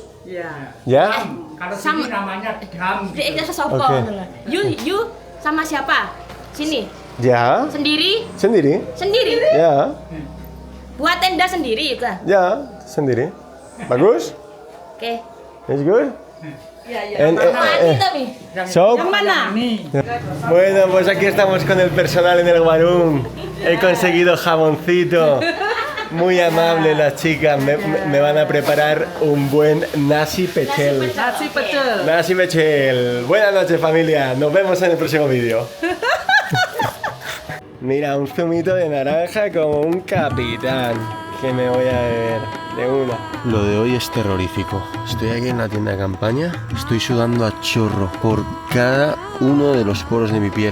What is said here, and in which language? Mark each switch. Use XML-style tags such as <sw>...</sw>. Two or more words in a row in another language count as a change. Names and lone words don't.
<id>Iya. Ya? Sama namanya Dam. Dia sopo. Oke. You sama siapa? Sini. Ya. Sendiri? Sendiri? Sendiri. Ya. Buat tenda sendiri juga. Ya, sendiri. Bagus? Oke.</id> <en>It's good?</en> <id>Iya, iya. Mandi tapi. So, Yang mana?</id> <es>bueno, pues aquí estamos con el personal en el Guarún. He conseguido jamoncito. Muy amable las chicas. Me van a preparar un buen nasi pechel. Nasi pecel. Nasi pechel. Buenas noches, familia. Nos vemos en el próximo vídeo. Mira, un zumito de naranja como un capitán. Que me voy a beber de una. Lo de hoy es terrorífico. Estoy aquí en la tienda de campaña. Estoy sudando a chorro por cada uno de los poros de mi piel.</es>